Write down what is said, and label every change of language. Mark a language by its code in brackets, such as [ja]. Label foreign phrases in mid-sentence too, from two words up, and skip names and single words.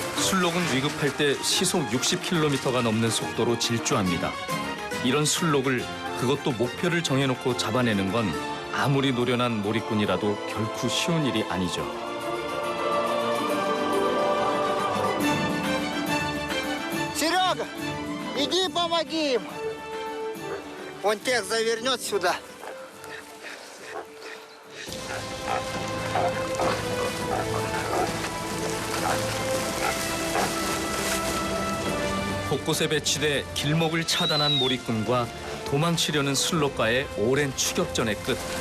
[ko] 술록은 위급할 때 시속 60km가 넘는 속도로 질주합니다. 이런 술록을 그것도 목표를 정해놓고 잡아내는 건 아무리 노련한 몰입꾼이라도 결코 쉬운 일이 아니죠. [ru] Серега, иди помоги им. Он тех завернет сюда. [ko] 곳곳에 배치돼 길목을 차단한 몰입꾼과 도망치려는 술록과의 오랜 추격전의 끝.